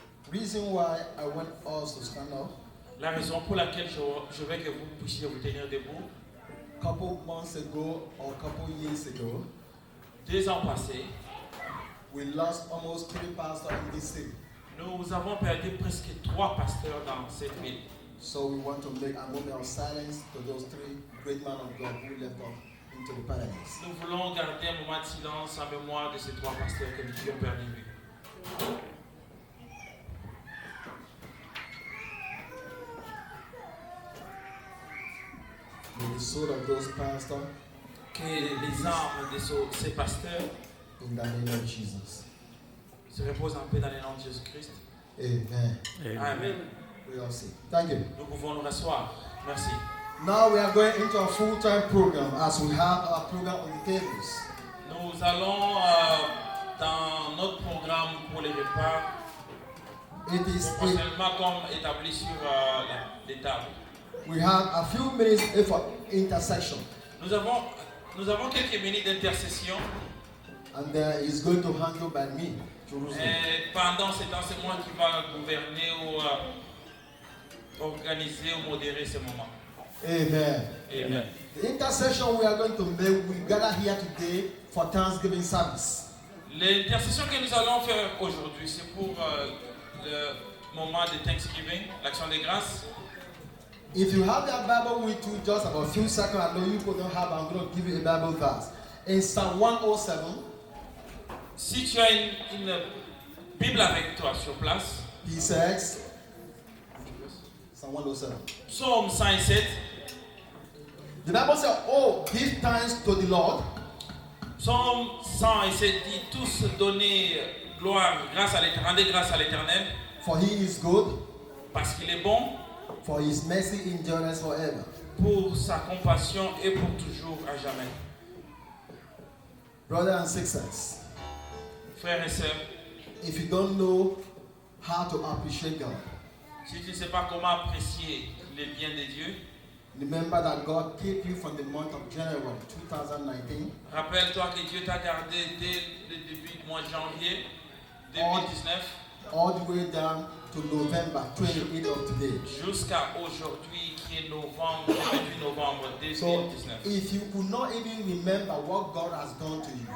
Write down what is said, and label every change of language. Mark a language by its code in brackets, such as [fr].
[en] Reason why I want us to stand up. [fr] La raison pour laquelle je veux que vous puissiez vous tenir debout. [en] Couple months ago or couple years ago, [fr] 2 ans passés, [en] we lost almost 3 pastors in this city. [fr] nous avons perdu presque 3 pasteurs dans cette ville. [en] So we want to make a moment of silence to those 3 great men of God who left us into the paradise. [fr] Nous voulons garder un moment de silence en mémoire de ces 3 pasteurs que nous avons perdu de vue. [en] May the soul of those pastors, [fr] Que les âmes de ces pasteurs [en] in the name of Jesus. [fr] se reposent en paix dans le nom de Jésus-Christ. [en] Amen. Amen. We all say, thank you. [fr] Nous pouvons nous rasseoir. Merci. [en] Now we are going into a full-time program as we have our program on the tables. [fr] Nous allons dans notre programme pour les repas, [en] It is [fr] proportionnellement comme établi sur les tables. [en] we have a few minutes for intercession, [fr] Nous avons quelques minutes d'intercession. [en] and it's going to handle by me. [fr] Et pendant ce temps, c'est moi qui va gouverner ou organiser ou modérer ce moment. [en] Amen. Amen. The intercession we are going to make, we gather here today for Thanksgiving service. [fr] L'intercession que nous allons faire aujourd'hui, c'est pour le moment de Thanksgiving, l'action de grâce. [en] If you have your Bible with you, just about a few seconds, I know you don't have, I'm going to give you a Bible verse. In Psalm 107, [fr] Si tu as une Bible avec toi sur place, [en] he says, Psalm 107. [fr] Psaume 107, [en] The Bible says, oh, give thanks to the Lord, [fr] Psaume 107 dit tous donner gloire, render grâce à l'Éternel, [en] for he is good, [fr] parce qu'il est bon, [en] for his mercy endures forever. [fr] pour sa compassion et pour toujours à jamais. [en] Brothers and sisters, [fr] Frères et sœurs, [en] if you don't know how to appreciate God, [fr] si tu ne sais pas comment apprécier les biens de Dieu, [en] remember that God kept you from the month of January 2019 [fr] rappelle-toi que Dieu t'a gardé dès le début du mois de janvier 2019 [en] all the way down to November 28th of today. [fr] jusqu'à aujourd'hui qui est novembre, le 28 novembre [en] So 2019. if you could not even remember what God has done to you,